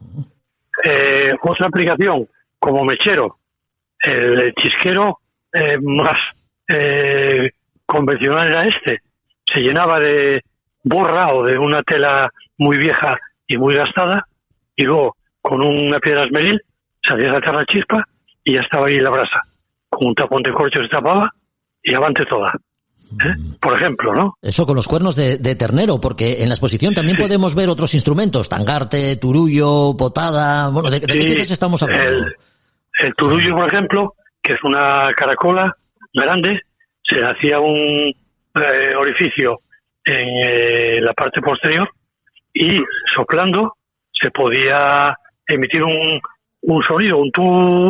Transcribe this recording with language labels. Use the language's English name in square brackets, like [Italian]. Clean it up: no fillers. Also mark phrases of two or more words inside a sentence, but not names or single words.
[Spanish] Otra aplicación, como mechero, el chisquero más convencional era se llenaba de borra o de una tela muy vieja y muy gastada, y luego con una piedra esmeril se hacía saltar la chispa y ya estaba ahí la brasa. Con un tapón de corcho se tapaba y avante toda. Por ejemplo, ¿no? Eso con los cuernos de ternero, porque en la exposición también podemos ver otros instrumentos, tangarte, turullo, potada. Bueno, ¿de qué piezas estamos hablando? El turullo, por ejemplo, que es una caracola grande, se le hacía un orificio en la parte posterior y soplando se podía emitir un sonido, un tu.